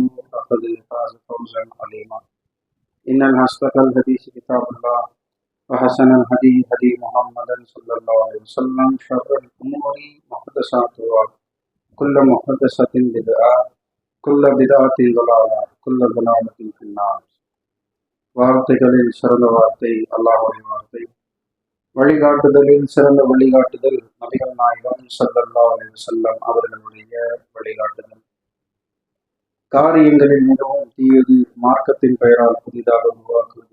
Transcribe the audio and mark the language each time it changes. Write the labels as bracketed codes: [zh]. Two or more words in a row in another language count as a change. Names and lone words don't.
[ar] فقد فاز فوزا عظيما إن أصدق الحديث كتاب الله وحسن الهدي هدي محمد صلى الله عليه وسلم شر الأمور محدثاتها كل محدثة بدعة كل بدعة ضلالة كل ضلالة في النار [ta] வார்த்தைகளில் சிறந்த வார்த்தை அல்லாஹ்வுடைய வார்த்தை, வழிகாட்டுதலில் சிறந்த வழிகாட்டுதல் நபிகள் நாயகம் [ar] صلى الله عليه وسلم [ta] அவர்களுடைய வழிகாட்டுதல். காரியங்களில் மிகவும் தீயது மார்க்கத்தின் பெயரால் புதிதாக உருவாக்குவது.